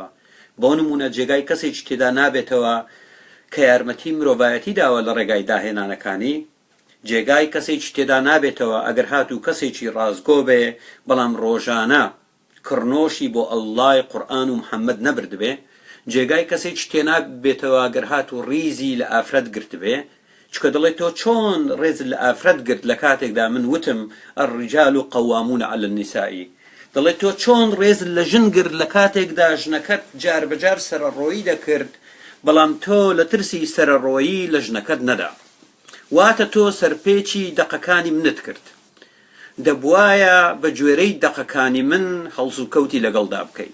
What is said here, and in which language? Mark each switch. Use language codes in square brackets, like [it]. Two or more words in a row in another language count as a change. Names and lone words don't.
[ckb] بۆ نمونە جێگای کەسێکی تێدا نابێتەوە کە یارمەتی مرۆڤایەتی داوە لە ڕێگای داهێنانەکانی، جێگای کەسێکی تێدا نابێتەوە ئەگەر هاتوو کەسێکی ڕازگۆ بێ بەڵام ڕۆژانە کڕنۆشی بۆ ئەڵڵای قورئان و محەممەد نەبردبێ، جێگای کەسێکی تێنا بێتەوە ئەگەر هاتوو ڕیزی لە ئافرەت گرت بێ، چکە دەڵێت تۆ چۆن ڕێز لە ئافرەت گرت لە کاتێکدا من وتم [ar] الرجال قوامون على النساء، [ckb] دەڵێت تۆ چۆن ڕێز لە ژن گرت لە کاتێکدا ژنەکەت جار بەجار سەرەڕۆیی دەکرد بەڵام تۆ لە ترسی سەرەڕۆیی لە ژنەکەت نەدا، واتە تۆ سەرپێچی دەقەکانی منت کرد. دەبوایە بە گوێرەی دەقەکانی من هەڵس و کەوتی لەگەڵدا بکەیت.